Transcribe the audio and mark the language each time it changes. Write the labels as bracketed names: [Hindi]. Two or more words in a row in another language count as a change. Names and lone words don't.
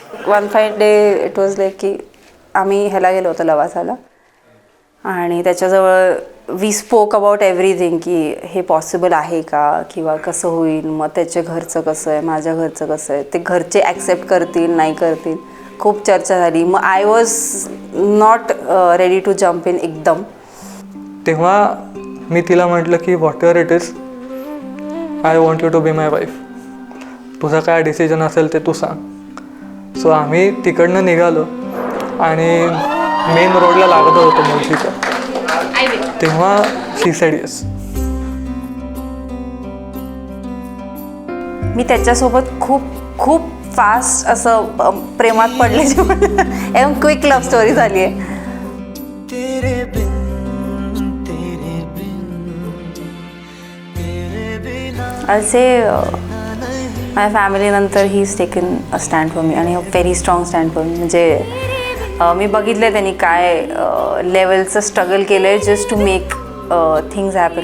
[English] one fine day it was like [Marathi] की आम्ही ह्याला गेलो होतो लवासाला आणि त्याच्याजवळ [English] we spoke about everything [Marathi] की हे पॉसिबल आहे का किंवा कसं होईल, मग त्याच्या घरचं कसं आहे, माझ्या घरचं कसं आहे, ते घरचे ॲक्सेप्ट करतील नाही करतील, खूप चर्चा झाली. [English] मग I was not ready to jump in एकदम. [Marathi] तेव्हा मी तिला म्हटलं की [English] what ever it is, I want you to be my wife. [Marathi] तुझा काय डिसिजन असेल ते तू सांग. सो आम्ही तिकडनं निघालो आणि मेन रोडला लागत होतो मुळशीच्या. [English] तेव्हा she said yes. [Marathi] मी त्याच्यासोबत खूप खूप फास्ट असं प्रेमात पडले एकदम [English] quick love story [Marathi] झाली आहे. असे माझ्या फॅमिलीनंतर [English] he is taken a stand for me आणि a very strong stand for me. [Marathi] म्हणजे मी बघितलं आहे त्यांनी काय लेवलचं स्ट्रगल केलं आहे [English] just to make things happen.